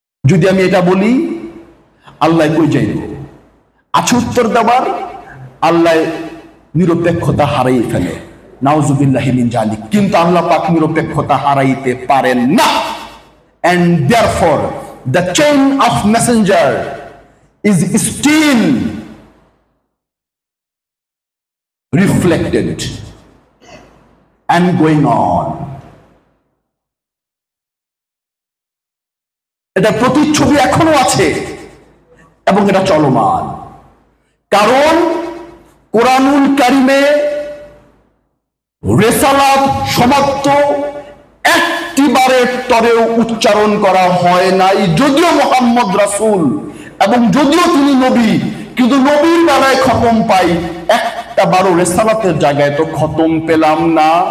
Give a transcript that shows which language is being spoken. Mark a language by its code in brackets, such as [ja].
[bn] যদি আমি এটা বলি, আল্লাহ কই যাইব? আছে উত্তর দেওয়ার, আল্লাহ নিরপেক্ষতা হারাই ফেলে, নাউজুবিল্লাহি মিন জালিক। কিন্তু আল্লাহ পাক নিরপেক্ষতা হারাইতে পারেন না। [en] And therefore the chain of messenger is still reflected and going on. [bn] এটা প্রতিচ্ছবি এখনো আছে এবং এটা চলমান। কারণ কোরআনুল কারিমে রেসালাত সমাপ্ত একটিবারের তরেও উচ্চারণ করা হয় নাই, যদিও মুহাম্মদ রাসূল এবং যদিও তিনি নবী, কিন্তু নবীর বেলায় খতম পাই, একটা বারো রেসালাতের জায়গায় তো খতম পেলাম না।